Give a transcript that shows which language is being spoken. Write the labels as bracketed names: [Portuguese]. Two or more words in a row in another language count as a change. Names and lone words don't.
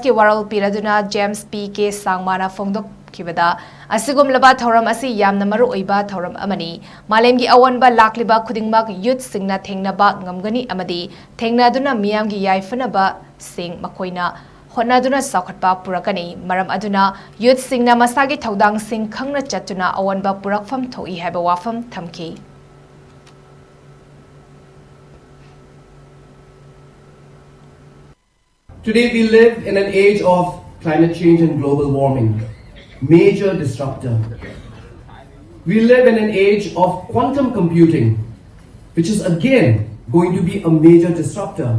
[Manipuri] ki Waral Piraduna James PK Sangmana Fongdok Kibada, Asigum Laba Thoram Asi Yam Namaru Iba Thoram Amani, Malemgi Awanba Lakliba Kudingmak Youth Singna Tengnaba Ngamgani Amadi, Tengnaduna Miamgi Yaifanaba Sing Makoina, Honaduna Sakatba Purakani, Maram Aduna, Youth Singna Masagi Taudang Sing Kangna Chatuna Awanba Purakfam Toi Habawafam Tamki. [English] Today we live in an age of climate change and global warming. Major disruptor. We live in an age of quantum computing, which is again going to be a major disruptor.